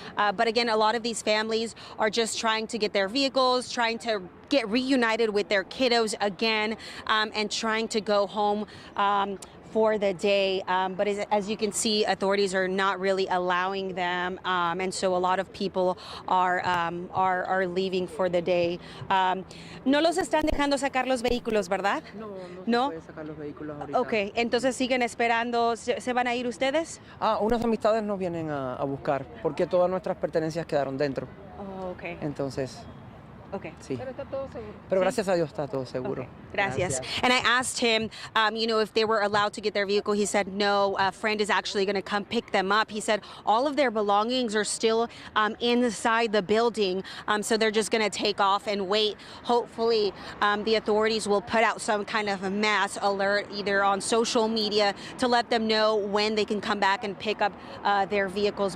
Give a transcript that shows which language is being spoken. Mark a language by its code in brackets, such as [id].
[en] But again, a lot of these families are just trying to get their vehicles, trying to get reunited with their kiddos again, and trying to go home for the day. But as you can see, authorities are not really allowing them, and so a lot of people are leaving for the day. [es] No los están dejando sacar los vehículos, ¿verdad? No pueden sacar los vehículos ahorita. Okay, entonces siguen esperando. ¿Se van a ir ustedes? Unas amistades nos vienen a buscar porque todas nuestras pertenencias quedaron dentro. Oh, okay. Entonces. Okay. Sí. Pero está todo seguro. Pero gracias a Dios está todo seguro. Okay. Gracias. [en] And I asked him, if they were allowed to get their vehicle. He said no. A friend is actually going to come pick them up. He said all of their belongings are still inside the building, so they're just going to take off and wait. Hopefully, the authorities will put out some kind of a mass alert, either on social media, to let them know when they can come back and pick up their vehicles.